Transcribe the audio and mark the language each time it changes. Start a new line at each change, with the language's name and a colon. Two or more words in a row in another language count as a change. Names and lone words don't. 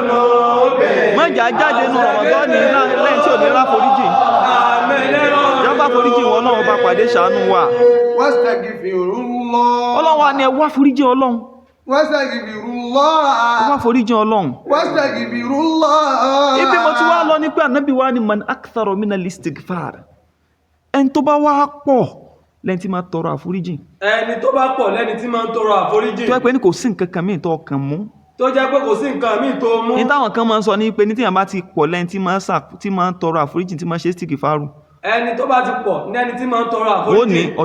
Yoruba: mẹ́jà jáde nínú Ramadan lẹ́yìn tí ò ní ráforíjì. jábá foríjì wọn náà bá pàdé ṣàánú wa. Ọlọ́run wa ni ẹ wá foríjì Ọlọ́run. wá foríjì Ọlọ́run. ibi mo ti wá lọ ní pé ànábì wa ni
Arabic: من أكثر من الاستغفار.
Yoruba: ẹni tó bá wá pọ̀ lẹ́ni tí máa tọrọ àforíjì. ẹni tó bá pọ̀ lẹ́ni tí máa ń tọrọ àforíjì. tó yẹ pé ní kò sí nǹkan kan míì tó kàn mú. tó jẹ́ pé kò sí nǹkan míì tó mú. ní táwọn kan máa ń sọ ní pé ní tíyàn bá ti pọ̀ lẹ́ni tí máa ń tọrọ àforíjì tí máa ṣe istighfaru. ẹni tó bá ti pọ̀ lẹ́ni tí máa ń tọrọ àforíjì.